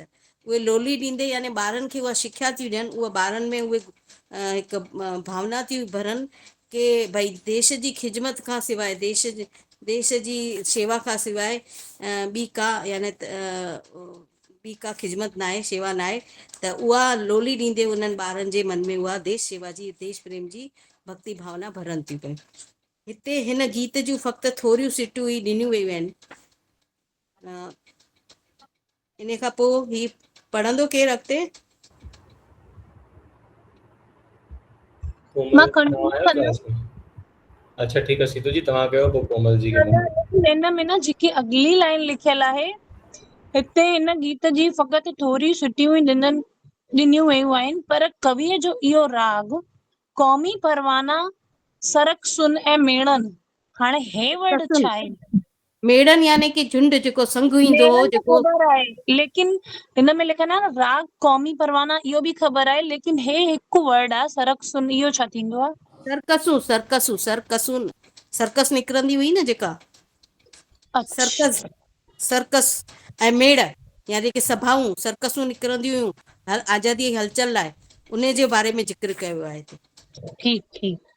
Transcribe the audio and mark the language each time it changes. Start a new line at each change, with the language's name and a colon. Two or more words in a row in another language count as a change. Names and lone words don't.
Sindhi: उहे लोली ॾींदे यानी ॿारनि खे उहा शिक्षा थियूं ॾियनि, उहा ॿारनि में उहे हिकु भावना थियूं भरनि कि भई देश जी ख़िदमत खां सवाइ, देश जी शेवा खां सवाइ ॿी का यानी ॿी का ख़िदमत न आहे, शेवा न आहे। त उहा लोली ॾींदे उन्हनि ॿारनि जे मन में उहा देश शेवा जी, देश प्रेम जी भक्ति भावना भरनि थियूं पयूं। हिते हिन गीत जूं फ़क़्ति थोरियूं सिटूं ई ॾिनियूं वेयूं आहिनि। इन खां पोइ ही पढ़ंदो केरु अॻिते? कोमल मां तव्हां कंटिन्यू आहियो कंदमि। क्लास में? अच्छा ठीकु आहे, सीतू जी तव्हां कयो, पोइ कोमल जी कंदमि। हिन में न जेकी अगली लाइन लिखियल आहे, हिते हिन गीत जी फ़क़ति थोरी सिटियूं ई ॾिनियूं वयूं आहिनि, पर कविअ जो इहो राग क़ौमी परवाना, सरक सुन ऐं मेड़नि। हाणे हे वर्ड छा आहे? मेड़नि यानी कि झुंड, जेको संघ ईंदो हो, मेड़नि त जेको ख़बर आहे, लेकिन हिन में लिखियल आहे न राग क़ौमी परवाना, इहो बि ख़बर आहे, लेकिन हे हिकु वर्ड आहे सरक सुन, इहो छा थींदो आहे? सर्कस निकिरंदी हुई न जेका अच्छा, सर्कस ऐं मेड़ यानी कि सभाऊं, सर्कसूं निकिरंदियूं हुयूं आज़ादी हलचल लाइ, उन जे बारे में ज़िक्र कयो आहे हिते। ठीकु।